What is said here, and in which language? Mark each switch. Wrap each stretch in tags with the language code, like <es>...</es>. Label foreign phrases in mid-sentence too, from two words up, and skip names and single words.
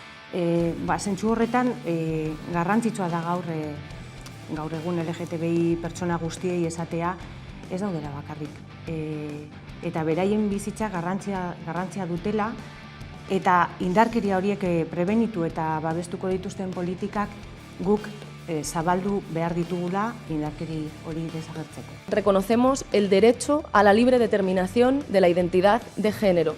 <eu>Zentzu horretan, garrantzitsua da gaur egun LGTBI pertsona guztiei esatea ez daudela bakarrik. Eta beraien bizitza garrantzia dutela, eta indarkeria horiek prebenitu eta babestuko dituzten politikak guk zabaldu behar ditugula indarkeri hori desagertzeko.</eu> <es>Reconocemos el derecho a la libre determinación de la identidad de género.</es>